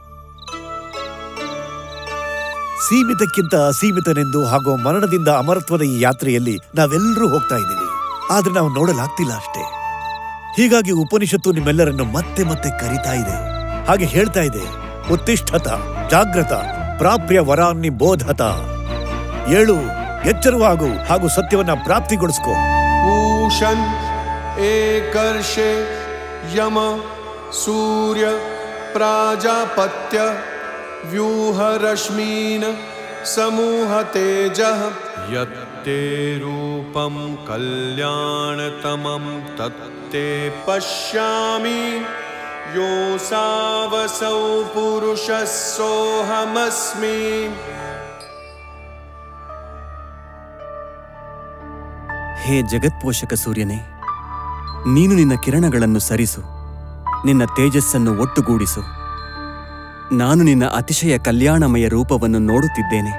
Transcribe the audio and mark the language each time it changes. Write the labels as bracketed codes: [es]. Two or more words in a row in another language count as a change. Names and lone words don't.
[kn] ಸೀಮಿತಕ್ಕಿಂತ ಅಸೀಮಿತನೆಂದು ಹಾಗೂ ಮರಣದಿಂದ ಅಮರತ್ವದ ಈ ಯಾತ್ರೆಯಲ್ಲಿ ನಾವೆಲ್ಲರೂ ಹೋಗ್ತಾ ಇದ್ದೀವಿ, ಆದ್ರೆ ನಾವು ನೋಡಲಾಗ್ತಿಲ್ಲ ಅಷ್ಟೇ. ಹೀಗಾಗಿ ಉಪನಿಷತ್ತು ನಿಮ್ಮೆಲ್ಲರನ್ನು ಮತ್ತೆ ಮತ್ತೆ ಕರೀತಾ ಇದೆ, ಹಾಗೆ ಹೇಳ್ತಾ ಇದೆ, [sa] ಉತ್ತಿಷ್ಠತ ಜಾಗ್ರತ ಪ್ರಾಪ್ಯ ವರಾನ್ನಿ ಬೋಧತ. [kn] ಏಳು, ಎಚ್ಚರವಾಗು ಹಾಗೂ ಸತ್ಯವನ್ನ ಪ್ರಾಪ್ತಿಗೊಳಿಸ್ಕೋ. [sa] पूषन् एकर्षे यम सूर्य प्राजापत्य व्यूहरश्मीन् समूह तेजः यत्ते रूपं कल्याणतमं तत्ते पश्यामि योऽसावसौ पुरुषः सोऽहमस्मि। [kn] ಹೇ ಜಗತ್ಪೋಷಕ ಸೂರ್ಯನೇ, ನೀನು ನಿನ್ನ ಕಿರಣಗಳನ್ನು ಸರಿಸು, ನಿನ್ನ ತೇಜಸ್ಸನ್ನು ಒಟ್ಟುಗೂಡಿಸು. ನಾನು ನಿನ್ನ ಅತಿಶಯ ಕಲ್ಯಾಣಮಯ ರೂಪವನ್ನು ನೋಡುತ್ತಿದ್ದೇನೆ.